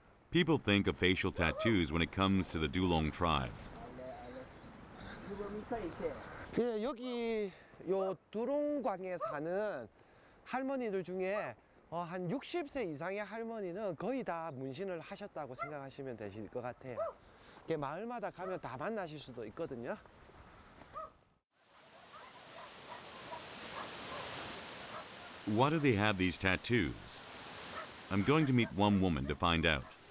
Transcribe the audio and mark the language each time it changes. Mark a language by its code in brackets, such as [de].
[en] People think of facial tattoos when it comes to the Dulong tribe. [ko] 예, 여기 요 두롱광에 사는 할머니들 중에 한 60세 이상의 할머니는 거의 다 문신을 하셨다고 생각하시면 되실 것 같아요. 마을마다 가면 다 만나실 수도 있거든요. [en] Why do they have these tattoos? I'm going to meet one woman to find out.